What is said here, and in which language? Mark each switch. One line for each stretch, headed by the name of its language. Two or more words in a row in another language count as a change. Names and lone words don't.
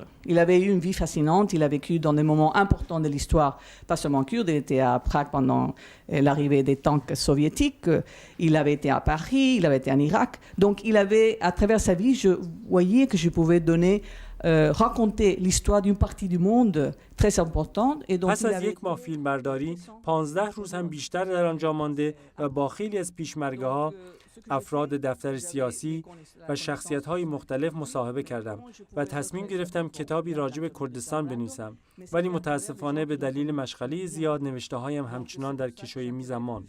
French: Il avait eu une vie fascinante, il a vécu dans des moments importants de l'histoire, pas seulement kurde, il était à Prague pendant l'arrivée des tanks soviétiques, il avait été à Paris, il avait été en Irak. Donc il avait, à travers sa vie, je voyais que je pouvais donner raconter l'histoire d'une partie du monde très importante. Et donc
Persian: پس از 1 ماه فیلمبرداری 15 روز هم بیشتر در آنجا مانده و با خیلی از پیشمرگه‌ها، افراد دفتر سیاسی و شخصیت‌های مختلف مصاحبه کردم و تصمیم گرفتم کتابی راجع به کردستان بنویسم، ولی متاسفانه به دلیل مشغله زیاد نوشته‌هایم همچنان در کشوی میزم ماند.